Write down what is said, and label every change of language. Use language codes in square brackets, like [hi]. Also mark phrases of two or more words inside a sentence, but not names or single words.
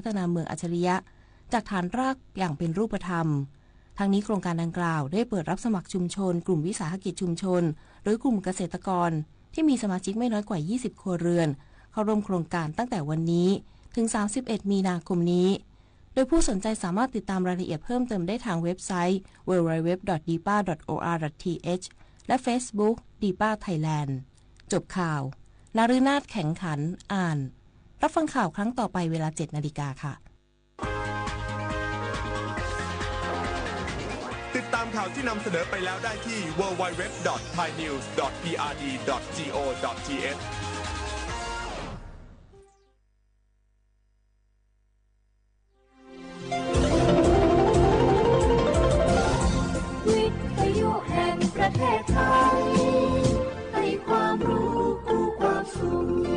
[th] ฒนาเมืองอัจฉริยะจากฐานรากอย่างเป็นรูปธรรมทั้งนี้โครงการดังกล่าวได้เปิดรับสมัครชุมชนกลุ่มวิสาหกิจชุมชนหรือกลุ่มเกษตรกรที่มีสมาชิกไม่น้อยกว่า20ครัวเรือนเข้าร่วมโครงการตั้งแต่วันนี้ถึง31มีนาคมนี้โดยผู้สนใจสามารถติดตามรายละเอียดเพิ่มเติมได้ทางเว็บไซต์ www.dipa.or.th และ Facebook DIPA Thailand จบข่าวนฤนาถแข็งขันอ่านรับฟังข่าวครั้งต่อไปเวลา 7 นาฬิกาค่ะ ติดตามข่าวที่นำเสนอไปแล้วได้ที่ www.thainews.prd.go.th วิทยุแห่งประเทศไทยให้ความรู้คู่ความสุข